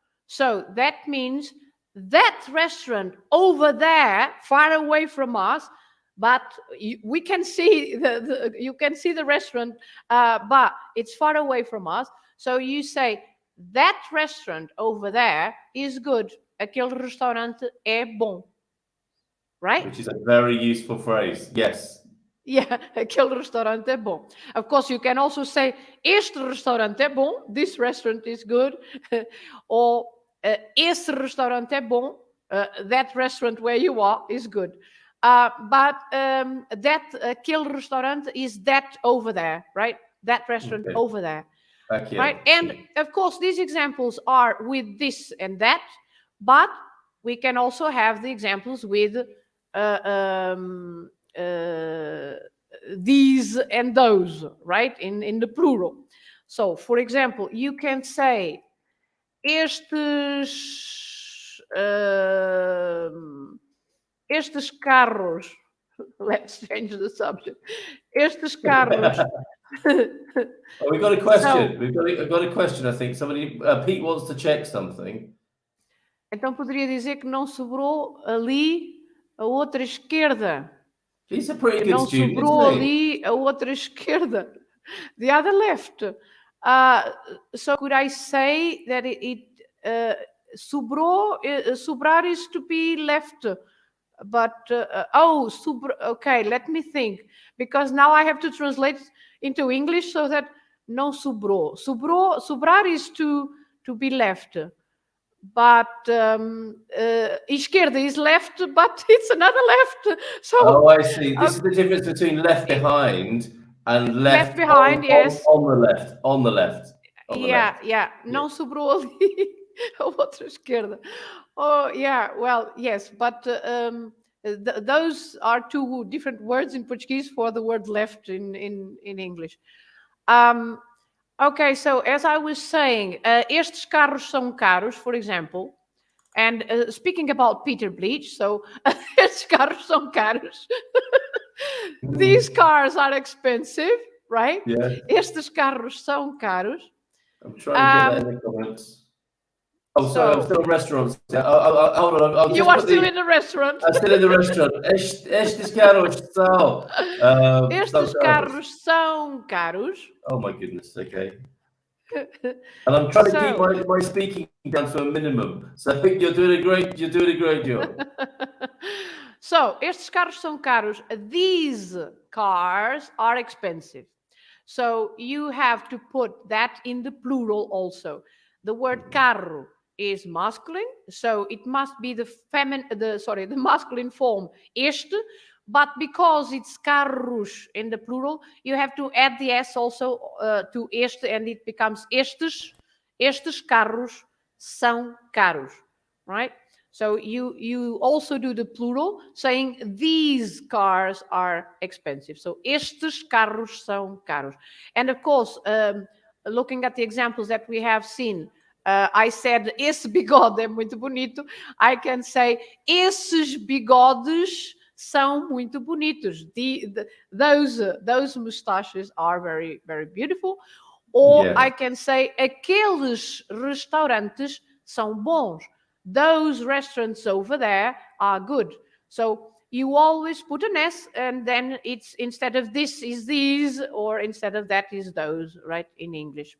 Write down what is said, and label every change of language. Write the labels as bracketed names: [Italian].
[English] So that means that restaurant over there, far away from us, but we can see you can see the restaurant, but it's far away from us. So you say, that restaurant over there is good. [Portuguese] Aquele restaurante é bom. [English] Right? Which is a very useful phrase. Yes. [Portuguese] Yeah, aquele restaurante é bom. [English] Of course, you can also say, [Portuguese] este restaurante é bom. [English] This restaurant is good. [Portuguese] Or, esse restaurante é bom. [English] That restaurant where you are is good. But that [Portuguese] aquele restaurante [English] is that over there, right? That restaurant over there. Right? And of course, these examples are with this and that, but we can also have the examples with these and those, right? In the plural. So, for example, you can say, [Portuguese] estes carros, [English] let's change the subject. [Portuguese] Estes carros. [English] Oh, we've got a question. I've got a question, I think. Somebody, Pete wants to check something. [Portuguese] Então poderia dizer que não sobrou ali a outra esquerda. [English] He's a pretty good [Portuguese] não [English] student, [Portuguese] sobrou [English] isn't he? [Portuguese] ali a outra esquerda. [English] The other left. So could I say that sobrou, sobrar is to be left. But, okay, let me think. Because now I have to translate into English so that [Portuguese] não sobrou. [English] Sobrar is to be left. But esquerda is left, but it's another left. So, I see. This is the difference between left behind and left behind, yes. On the left. On the left. Yeah. [Portuguese] Não sobrou ali a outra esquerda. [English] Oh, yeah, well, yes, but those are two different words in Portuguese for the word left in English. Okay, so as I was saying, [Portuguese] estes carros são caros, [English] for example, and speaking about Peter Bleach, so estes carros são caros. These cars are expensive, right? Yeah. [Portuguese] Estes carros são caros. [English] I'm trying to get that in the comments. Oh, sorry, I'm still in restaurants. Hold on. You are still in the restaurant. I'm still in the restaurant. [Portuguese] Estes carros são. Estes carros são caros. [English] Oh my goodness. Okay. And I'm trying to keep my speaking down to a minimum. So I think you're doing a great job. [Portuguese] So, estes carros são caros. [English] These cars are expensive. So you have to put that in the plural also. The word carro is masculine, so it must be the masculine form este, but because it's carros in the plural, you have to add the s also to este, and it becomes [Portuguese] estes carros são caros, [English] right? So you also do the plural, saying these cars are expensive. So [Portuguese] estes carros são caros. [English] And of course, looking at the examples that we have seen, I said [Portuguese] esse bigode é muito bonito. I can say esses bigodes são muito bonitos. [English] Those mustaches are very, very beautiful. Or yeah. [Portuguese] I can say aqueles restaurantes são bons. [English] Those restaurants over there are good. So you always put an S, and then it's instead of this is these, or instead of that is those, right, in English.